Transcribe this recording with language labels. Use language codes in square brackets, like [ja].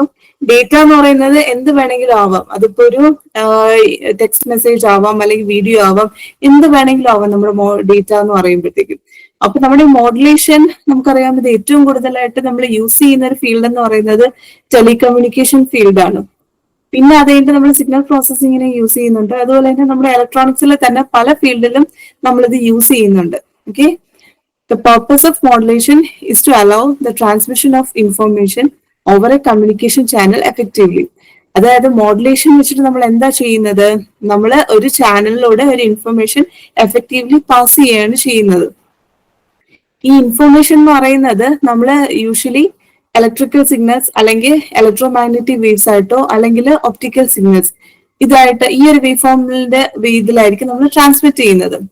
[ml] അപ്പം ഡേറ്റ എന്ന് പറയുന്നത് എന്ത് വേണമെങ്കിലും ആവാം. അതിപ്പോ ഒരു ടെക്സ്റ്റ് മെസ്സേജ് ആവാം, അല്ലെങ്കിൽ വീഡിയോ ആവാം, എന്ത് വേണമെങ്കിലും ആവാം നമ്മുടെ ഡേറ്റ എന്ന് പറയുമ്പോഴത്തേക്കും. അപ്പൊ നമ്മുടെ മോഡുലേഷൻ നമുക്കറിയാവുന്നത് ഏറ്റവും കൂടുതലായിട്ട് നമ്മൾ യൂസ് ചെയ്യുന്ന ഒരു ഫീൽഡ് എന്ന് പറയുന്നത് ടെലികമ്മ്യൂണിക്കേഷൻ ഫീൽഡാണ്. പിന്നെ അത് കഴിഞ്ഞിട്ട് നമ്മൾ സിഗ്നൽ പ്രോസസ്സിങ്ങിന് യൂസ് ചെയ്യുന്നുണ്ട്. അതുപോലെ തന്നെ നമ്മുടെ ഇലക്ട്രോണിക്സിൽ തന്നെ പല ഫീൽഡിലും നമ്മളിത് യൂസ് ചെയ്യുന്നുണ്ട്. [en] Okay, the purpose of modulation is to allow the transmission of information over a communication channel effectively. [ml] അതായത് മോഡുലേഷൻ വെച്ചിട്ട് നമ്മൾ എന്താ ചെയ്യുന്നത്, നമ്മൾ ഒരു ചാനലിലൂടെ ഒരു ഇൻഫർമേഷൻ എഫക്റ്റീവ്ലി പാസ് ചെയ്യുകയാണ് ചെയ്യുന്നത്. ഈ ഇൻഫർമേഷൻ എന്ന് പറയുന്നത് നമ്മൾ യൂഷ്വലി ഇലക്ട്രിക്കൽ സിഗ്നൽസ് അല്ലെങ്കിൽ ഇലക്ട്രോമാഗ്നറ്റിക് വേവ്സ് ആയിട്ടോ അല്ലെങ്കിൽ ഒപ്റ്റിക്കൽ സിഗ്നൽസ് ഇതായിട്ട് ഈ ഒരു വേവ് ഫോമിന്റെ ഇതിലായിരിക്കും നമ്മൾ ട്രാൻസ്മിറ്റ് ചെയ്യുന്നത്.